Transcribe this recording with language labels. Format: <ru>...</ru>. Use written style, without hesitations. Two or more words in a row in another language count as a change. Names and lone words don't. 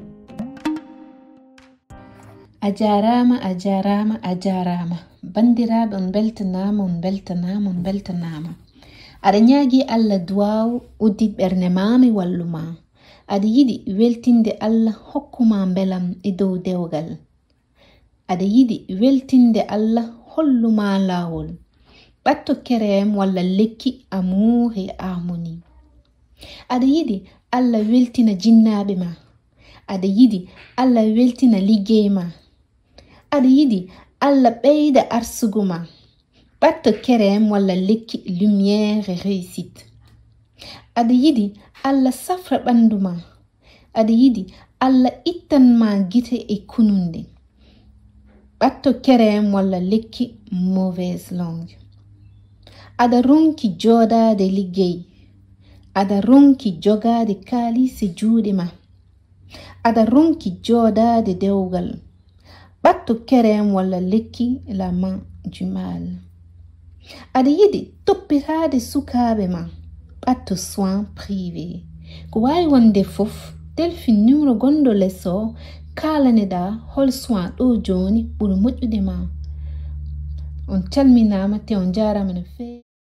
<ff>ajarama bandiraɓe on beltanama aɗa ñaagi Allah duwaw uddit ɓernde mami walluma aɗa yiɗi weltinde Allah hokkuma belam e dow dewgal aɗa yiɗi weltinde Allah holluma lawol ɓatto kerem walla lekki</ff> <fr>amour et</fr> <ff>harmonie aɗa yiɗi Allah weltina jinnaɓe ma aɗa yiɗi Allah weltina liggey ma aɗa yiɗi Allah ɓeyda arsugo ma ɓatto kerem walla lekki lumière</ff> <fr>et réussite</fr> <ff>aɗa yiɗi Allah safra ɓandu ma aɗa yiɗi Allah ittan ma gite e kununde ɓatto kerem walla lekki</ff> <fr>mauvaise langue</fr> <ff>aɗa ronki joɗade liggey aɗa ronki jogade kalise juuɗe ma aɗa ronki joɗade dewgal ɓatto kerem walla lekki</ff> <fr>la main du mal</fr> <ff>aɗa yiɗi toppitade sukaɓe ma ɓatto</ff> <fr>soin privé</fr> <ff>ko wawi wonde fof telfin numéro gondo lesso kalaneɗa hol soin ɗo joni ɓuri moƴƴude ma on calminama te on jarama no feewi</ff>